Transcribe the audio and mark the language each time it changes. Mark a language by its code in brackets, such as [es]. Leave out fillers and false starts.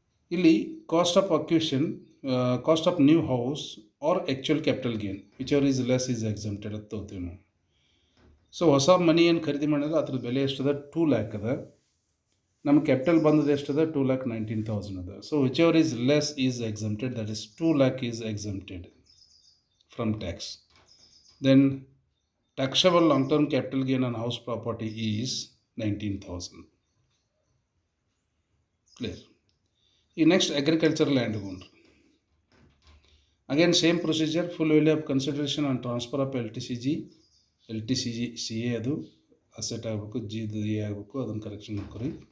[en] ಇಲ್ಲಿ cost of acquisition, cost of new house or actual capital gain whichever is less is exempted [kn] ಅಂತ ತಗೋತೀವಿ ನಾವು. So ಹೊಸ ಮನಿ ಏನು ಖರೀದಿ ಮಾಡಿದ್ರೆ ಅದ್ರ ಬೆಲೆ ಎಷ್ಟದ, 2 lakh ಅದ. ನಮ್ಮ ಕ್ಯಾಪಿಟಲ್ ಬಂದದ್ದು ಎಷ್ಟದ, 2,19,000 ಅದ. [en] So whichever is less is exempted, that is 2 lakh is exempted from tax. Then taxable long-term capital gain on house property is 19,000. Clear. ಈ next agriculture land ಗೊಂಡ್ರಿ again same procedure, full value of consideration on transfer of LTCG ಅದು asset ಆಗಬೇಕು, GE ಆಗಬೇಕು, [kn] ಅದನ್ನು correction ಮಾಡ್ಕೊರಿ.